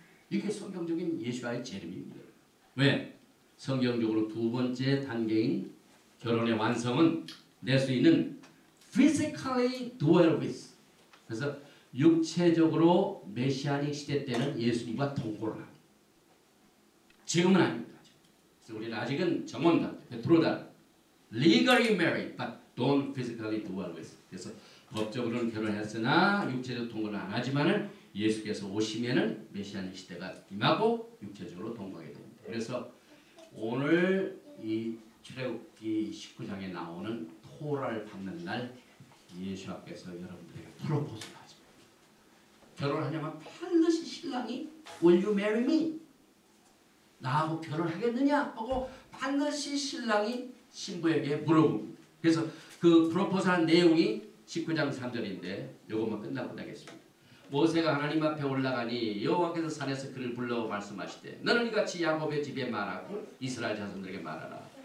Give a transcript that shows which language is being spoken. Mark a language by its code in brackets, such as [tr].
[ko] 이게 성경적인 예수와의 재림입니다. 왜? 성경적으로 두 번째 단계인 결혼의 완성은 내수인은 [en] physically dwell with. [ko] 그래서 육체적으로 메시아닉 시대 때는 예수님과 동거를 합니다. 지금은 아닙니다. 그래서 우리는 아직은 정원다, 베트로다, [en] legally married, but don't physically dwell with. [ko] 그래서 법적으로는 결혼했으나 육체적 동거는 안 하지만은 예수께서 오시면은 메시아닉 시대가 임하고 육체적으로 동거하게 됩니다. 그래서 오늘 이 출애굽기 19장에 나오는 토라를 받는 날 예수 앞에서 여러분들에게 프로포즈를 하십니다. 결혼하냐면 반드시 신랑이 [en] Will you marry me? [ko] 나하고 결혼하겠느냐? 하고 반드시 신랑이 신부에게 물어봅니다. 그래서 그 프로포즈한 내용이 19장 3절인데 이것만 끝나고 나겠습니다. 모세가 하나님 앞에 올라가니 여호와께서 산에서 그를 불러 말씀하시되 너는 이같이 야곱의 집에 말하고 이스라엘 자손들에게 말하라.